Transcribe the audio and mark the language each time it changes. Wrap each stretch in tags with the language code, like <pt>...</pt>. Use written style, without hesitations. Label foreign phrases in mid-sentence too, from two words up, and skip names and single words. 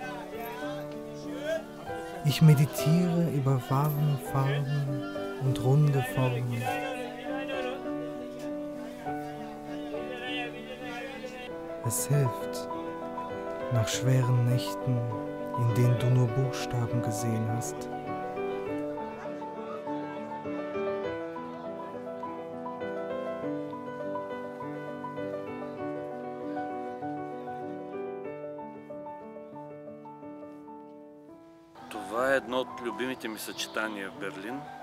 <de>Ich meditiere über warme Farben und runde Formen. Es hilft, nach schweren Nächten, in denen du nur Buchstaben gesehen hast.</de> <bg>Това е едно от любимите ми съчетания в Берлин.</bg>